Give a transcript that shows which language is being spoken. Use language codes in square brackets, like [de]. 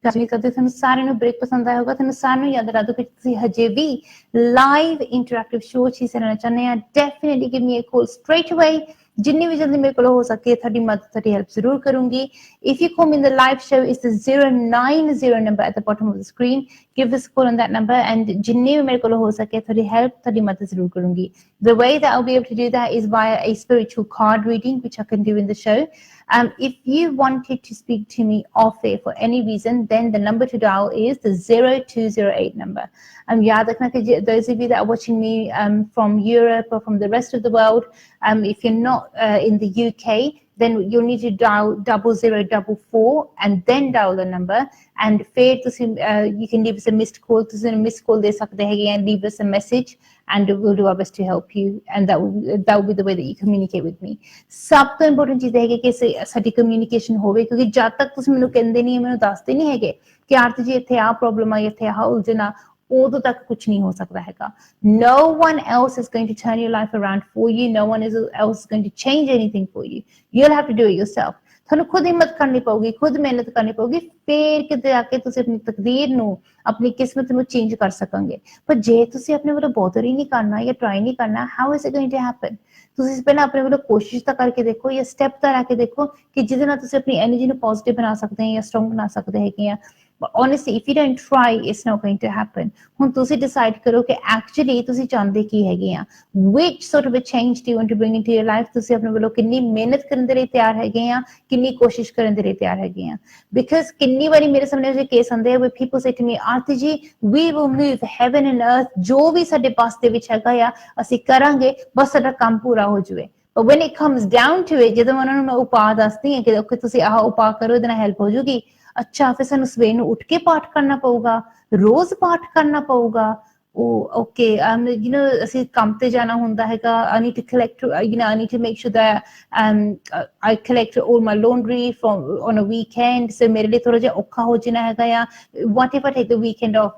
[pa] ਕਰਦੇ ਤੁਹਾਨੂੰ ਸਾਰਿਆਂ ਨੂੰ ਬ੍ਰੇਕ ਪਸੰਦ ਆਇਆ ਹੋਗਾ। ਤੁਹਾਨੂੰ ਸਾਰਿਆਂ ਨੂੰ ਯਾਦ ਰੱਖੋ ਕਿ ਤੁਸੀਂ ਹਜੇ ਵੀ ਲਾਈਵ ਇੰਟਰੈਕਟਿਵ ਸ਼ੋਅ 'ਚ ਹਿੱਸਾ ਲੈਣਾ ਚਾਹੁੰਦੇ ਆ, [en] Definitely give me a call straight away. [pa] ਜਿੰਨੀ ਵੀ ਜਲਦੀ ਮੇਰੇ ਕੋਲ ਹੋ ਸਕੇ ਤੁਹਾਡੀ ਮਦਦ, ਤੁਹਾਡੀ ਹੈਲਪ ਜ਼ਰੂਰ ਕਰੂੰਗੀ। [en] If you call me in the live show, it's the 090 number at the bottom of the screen। Give us a call on that number and [pa] ਜਿੰਨੀ ਵੀ ਮੇਰੇ ਕੋਲ ਹੋ ਸਕੇ ਤੁਹਾਡੀ ਹੈਲਪ, ਤੁਹਾਡੀ ਮਦਦ ਜ਼ਰੂਰ ਕਰੂੰਗੀ। [en] The way that I'll be able to do that is via a spiritual card reading, which I can do in the show। If you wanted to speak to me off air for any reason, then the number to dial is the 0208 number। [hi] याद रखना कि [en] those of you that are watching me from Europe or from the rest of the world, if you're not in the UK, then you need to dial 0044 and then dial the number, and [pa] ਫਿਰ ਤੁਸੀਂ [en] you can leave us a missed call, [pa] ਤੁਸੀਂ missed call ਦੇ ਸਕਦੇ ਹੈਗੇ ਆ, [en] leave us a message and we'll do our best to help you, and that will be the way that you communicate with me. [pa] ਸਭ ਤੋਂ important ਚੀਜ਼ ਹੈਗੀ ਕਿ ਸਾਡੀ ਕਮਿਊਨੀਕੇਸ਼ਨ ਹੋਵੇ, ਕਿਉਂਕਿ ਜਦ ਤੱਕ ਤੁਸੀਂ ਮੈਨੂੰ ਕਹਿੰਦੇ ਨਹੀਂ, ਮੈਨੂੰ ਦੱਸਦੇ ਨਹੀਂ ਹੈਗੇ ਕਿ ਆਰਤੀ ਜੀ ਇੱਥੇ ਆਹ ਪ੍ਰੋਬਲਮ ਆ, ਇੱਥੇ ਆਹ ਉਲਝਣ ਆ, ਉਦੋਂ ਤੱਕ ਕੁਛ ਨਹੀਂ ਹੋ ਸਕਦਾ ਹੈਗਾ. [en] No one else is going to turn your life around for you. No one else is going to change anything for you. You'll have to do it yourself. [pa] ਤੁਹਾਨੂੰ ਖੁਦ ਹਿੰਮਤ ਕਰਨੀ ਪਊਗੀ, ਖੁਦ ਮਿਹਨਤ ਕਰਨੀ ਪਊਗੀ, ਫੇਰ ਕਿਤੇ ਆ ਕੇ ਤੁਸੀਂ ਆਪਣੀ ਤਕਦੀਰ ਨੂੰ, ਆਪਣੀ ਕਿਸਮਤ ਨੂੰ ਚੇਂਜ ਕਰ ਸਕੋਗੇ. ਪਰ ਜੇ ਤੁਸੀਂ ਆਪਣੇ ਵੱਲੋਂ ਬੋਦਰ ਹੀ ਨਹੀਂ ਕਰਨਾ ਜਾਂ ਟਰਾਈ ਨਹੀਂ ਕਰਨਾ, [en] how is it going to happen? [pa] ਤੁਸੀਂ ਪਹਿਲਾਂ ਆਪਣੇ ਵੱਲੋਂ ਕੋਸ਼ਿਸ਼ ਤਾਂ ਕਰਕੇ ਦੇਖੋ, ਜਾਂ ਸਟੈਪ ਤਾਂ ਲੈ ਕੇ ਦੇਖੋ ਕਿ ਜਿਹਦੇ ਨਾਲ ਤੁਸੀਂ ਆਪਣੀ ਐਨਰਜੀ ਨੂੰ ਪੋਜ਼ਿਟਿਵ ਬਣਾ ਸਕਦੇ ਹੋ ਜਾਂ ਸਟਰੋਂਗ ਬਣਾ ਸਕਦੇ ਹੈਗੇ ਆ. [en] But honestly, if you don't try, it's not going to happen. [pa] ਹੁਣ ਤੁਸੀਂ decide ਕਰੋ ਕਿ actually ਤੁਸੀਂ ਚਾਹੁੰਦੇ ਕੀ ਹੈਗੇ ਆ, [en] which sort of a change do you want to bring into your life? [pa] ਤੁਸੀਂ ਆਪਣੇ ਵੱਲੋਂ ਕਿੰਨੀ ਮਿਹਨਤ ਕਰਨ ਦੇ ਲਈ ਤਿਆਰ ਹੈਗੇ ਆ, ਕਿੰਨੀ ਕੋਸ਼ਿਸ਼ ਕਰਨ ਦੇ ਲਈ ਤਿਆਰ ਹੈਗੇ ਆ. Because ਕਿੰਨੀ ਵਾਰੀ ਮੇਰੇ ਸਾਹਮਣੇ ਜਿਹੜੇ ਕੇਸ ਆਉਂਦੇ ਆ, [en] where people say to me, [pa] ਆਰਤੀ ਜੀ, [en] we will move heaven and earth, [pa] ਜੋ ਵੀ ਸਾਡੇ ਪਾਸ ਦੇ ਵਿੱਚ ਹੈਗਾ ਆ ਅਸੀਂ ਕਰਾਂਗੇ, ਬਸ ਸਾਡਾ ਕੰਮ ਪੂਰਾ ਹੋ ਜਾਵੇ. [en] But when it comes down to it, [pa] ਜਦੋਂ ਉਹਨਾਂ ਨੂੰ ਮੈਂ ਉਪਾਅ ਦੱਸਦੀ ਹਾਂ ਕਿ okay ਤੁਸੀਂ ਆਹ ਉਪਾਅ ਕਰੋ, ਇਹਦੇ ਨਾਲ ਹੈਲਪ ਹੋ ਜੂਗੀ, ਅੱਛਾ ਫਿਰ ਸਾਨੂੰ ਸਵੇਰ ਨੂੰ ਉੱਠ ਕੇ ਪਾਠ ਕਰਨਾ ਪਊਗਾ, ਰੋਜ਼ ਪਾਠ ਕਰਨਾ ਪਊਗਾ. ਉਹ ਓਕੇ ਅਸੀਂ ਕੰਮ ਤੇ ਜਾਣਾ ਹੁੰਦਾ ਹੈਗਾ, [en] I need to collect, I need to make sure that I collect all my laundry from on a weekend, so [pa] ਮੇਰੇ ਲਈ ਥੋੜਾ ਜਿਹਾ ਔਖਾ ਹੋ ਜਾਣਾ ਹੈਗਾ ਆ. [en] What if I take the weekend off?